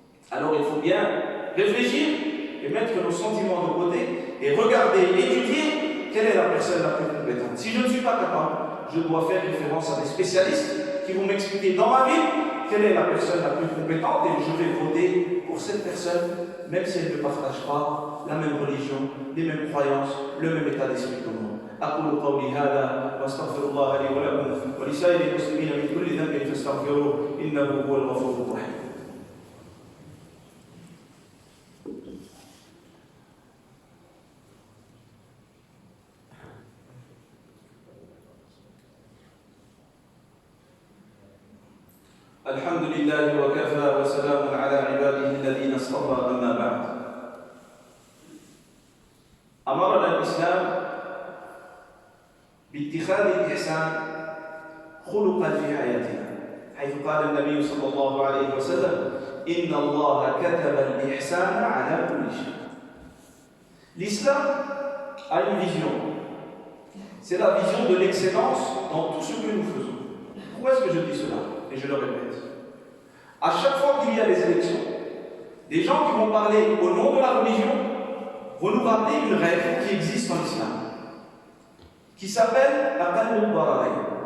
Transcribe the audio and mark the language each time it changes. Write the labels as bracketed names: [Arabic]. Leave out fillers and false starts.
[French] Alors il faut bien réfléchir et mettre nos sentiments de côté et regarder, étudier quelle est la personne la plus compétente. Si je ne suis pas capable, je dois faire référence à des spécialistes qui vont m'expliquer dans ma vie quelle est la personne la plus compétente et je vais voter pour cette personne, même si elle ne partage pas la même religion, les mêmes croyances, le même état d'esprit que moi. [Arabic] أقول قولي هذا وأستغفر الله لي ولكم ولسائر المسلمين من كل ذنب فاستغفروه إنه هو الغفور الرحيم. الحمد لله وكفى وسلام على عباده الذين اصطفى أما بعد. أمرنا الإسلام باتخاذ الإحسان خلقا في حياتنا، حيث قال النبي صلى الله عليه وسلم: إن الله كتب الإحسان على كل شيء. [French] L'islam a une vision. C'est la vision de l'excellence dans tout ce que nous faisons. Pourquoi est-ce que je dis cela? Et je le répète. À chaque fois qu'il y a des élections, des gens qui vont parler au nom de la religion vont nous rappeler une règle qui existe en islam, qui s'appelle la qalbul bararayn.